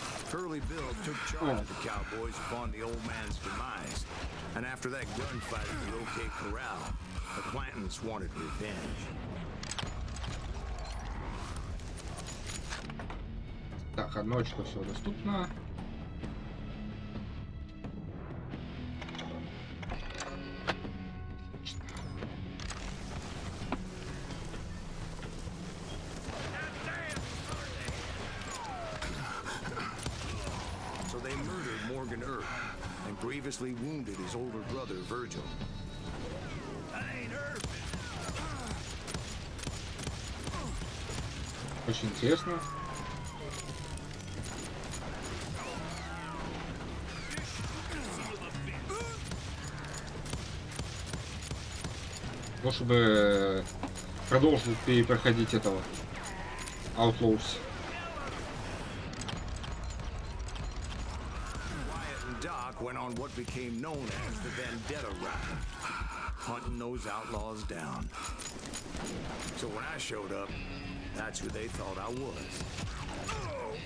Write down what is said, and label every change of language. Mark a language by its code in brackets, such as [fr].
[en] Curly Bill took charge of the Cowboys upon the old man's demise, and after that gunfight at the OK Corral, the Clantons wanted revenge. [ru] Так, одно очко всего доступно. [en] So they murdered Morgan Earp and grievously wounded his older brother, Virgil. That ain't Herb! [ru] Очень интересно. Ну, чтобы продолжил перепроходить этого Outlaws. [en] Wyatt and Doc went on what became known as the Vendetta Ride, hunting those outlaws down. So when I showed up, that's who they thought I was.